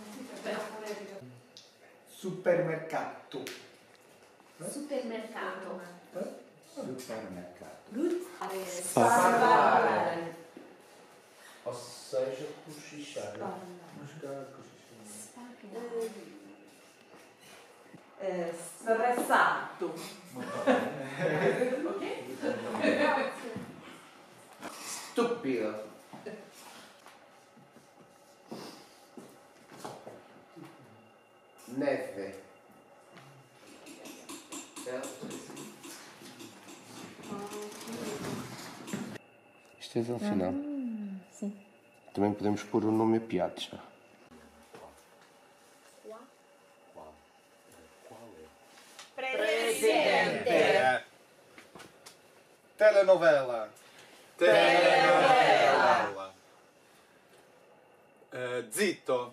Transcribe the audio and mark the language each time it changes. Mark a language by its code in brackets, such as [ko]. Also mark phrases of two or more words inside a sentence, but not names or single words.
[it] Supermercato. Supermercato. Supermercato. Sparare. [pt] Ou seja, cochichar. [it] Stressato. Stupido. Neve. [pt] Isto é no final. Sim. Também podemos pôr o nome Piazza. [it] Presidente. Telenovela. Telenovela. Zitto.